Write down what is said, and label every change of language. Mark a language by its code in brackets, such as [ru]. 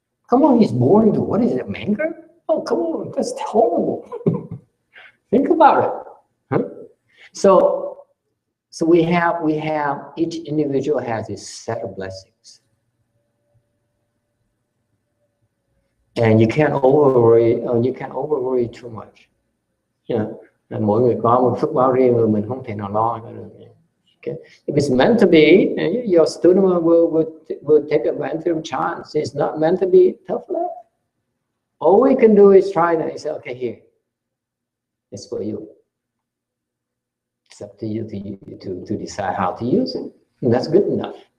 [en] Come on, he's born to, what is it, manger? Oh, come on, that's horrible. Think about it. Huh? So we have each individual has a set of blessings, and you can't overworry too much. You know, [vi] mỗi người có một phước báo riêng rồi, mình không thể nào lo được. [en] Okay. If it's meant to be, your student will take advantage of chance. It's not meant to be, tough luck. All we can do is try that. Say, okay, here, it's for you. It's up to you to decide how to use it, and that's good enough.